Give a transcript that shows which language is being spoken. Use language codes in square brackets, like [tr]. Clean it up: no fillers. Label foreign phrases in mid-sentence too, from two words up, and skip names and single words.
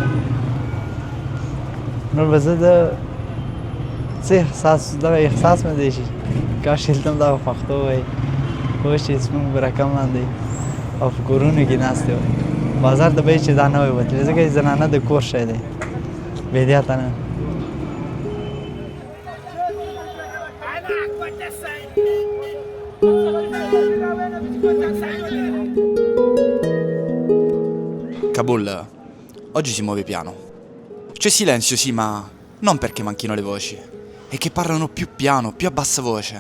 [ps] نور به زه د څه دغه احساس مې دی چې کاش دلته هم دغه پښتو وایي اوس چې زموږ په رقم باندې او په کورونو کې ناستې وای بازار ته به یې چې دا نه وای وتلی ځکه چې زنانه د کور شی دی بېدیاته نه [it] Kabul oggi si muove piano. C'è silenzio sì, ma non perché manchino le voci, è che parlano più piano, più a bassa voce.